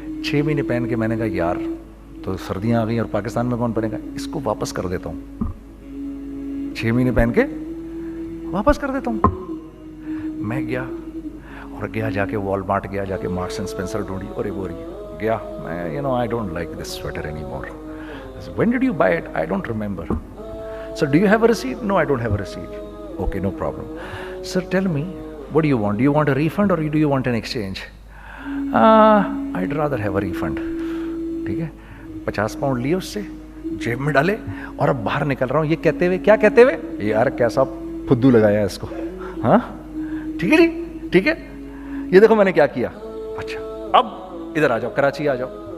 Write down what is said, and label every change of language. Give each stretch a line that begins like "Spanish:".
Urdu: 6 مہینے پہن کے میں نے کہا یار تو سردیاں آ گئی اور پاکستان میں کون پہنے گا, اس کو واپس کر دیتا ہوں. 6 مہینے پہن کے واپس کر دیتا ہوں. میں گیا جا کے وال مارٹ گیا, جا کے مارکس اینڈ اسپینسر ڈھونڈی, اور وہ گیا میں
English: I don't like this sweater anymore. When did you buy it? I don't remember. Sir, do you have a receipt? No, I don't have a receipt. Okay, no problem. Sir, tell me, what do you want? Do you want a refund or do you want an exchange? I'd rather have a refund.
Urdu: ٹھیک ہے. 50 pound لیے اس سے, جیب میں ڈالے, اور اب باہر نکل رہا ہوں. یہ کہتے ہوئے, کیا کہتے ہوئے, یار کیسا پھدو لگایا اس کو. ہاں ٹھیک ہے جی, ٹھیک ہے. یہ دیکھو میں نے کیا کیا. اچھا اب ادھر آ جاؤ, کراچی آ جاؤ.